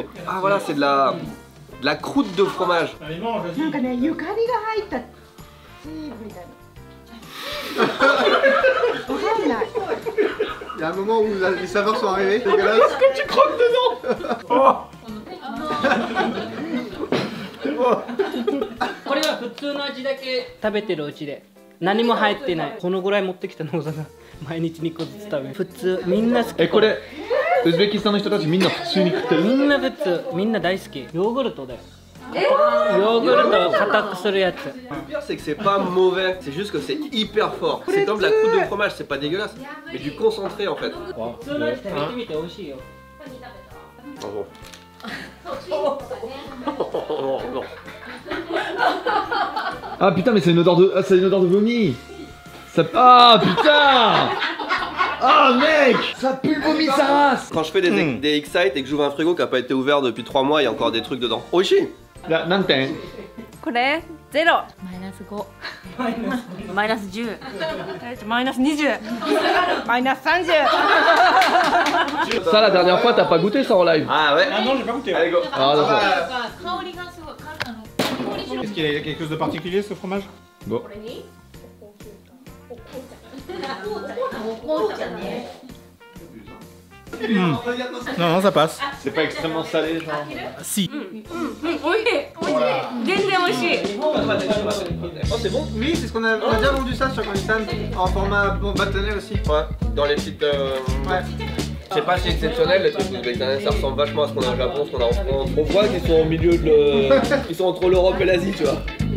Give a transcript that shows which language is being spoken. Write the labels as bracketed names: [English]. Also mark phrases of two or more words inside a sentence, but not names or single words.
[French] Ah voilà, c'est de la croûte de fromage. Il y a un moment où les saveurs sont arrivées. Est-ce que tu croques dedans? [Japanese] これは普通の味だけ食べてるうちで何も入ってない。このぐらい持ってきたのが毎日2個ずつ食べる。普通みんな好き。これウズベキスタンの人たちみんな普通に食ってる。みんな普通、みんな大好き。ヨーグルトだよ。ヨーグルトを硬くするやつ。 [French] Le pire c'est que c'est pas mauvais, c'est juste que c'est hyper fort. C'est comme de la croûte de fromage, c'est pas dégueulasse, mais du concentré en fait. [Japanese] 普通のやつ食べてみて美味しいよ。 [French] Oh, bon. Oh, non. Ah putain, mais c'est une odeur de, c'est une odeur de vomi. Ça... Ah putain. Ah mec, ça pue le vomi sa race. Quand je fais des Excite et que j'ouvre un frigo qui a pas été ouvert depuis 3 mois, il y a encore des trucs dedans. Oishi. Là, Nanten. [Japanese] これゼロマイナス5マイナス10マイナス20マイナス30 [French] Ça la dernière fois t'as pas goûté ça en live? Ah ouais. Ah non, j'ai pas goûté. Allez go. Ah d'accord. Est-ce qu'il y a quelque chose de particulier ce fromage? Bon. Non, non, ça passe. C'est pas extrêmement salé, genre. Si. [Japanese] おいしい全然おいしい [French] Oh c'est bon? Oui, c'est ce qu'on a déjà vendu ça sur Conistan en format bâtonnet aussi. Ouais, dans les petites... Ouais. C'est pas si exceptionnel les trucs uzbékistanais, ça ressemble vachement à ce qu'on a au Japon, ce qu'on a en France. On voit qu'ils sont au milieu de Ils sont entre l'Europe et l'Asie, tu vois.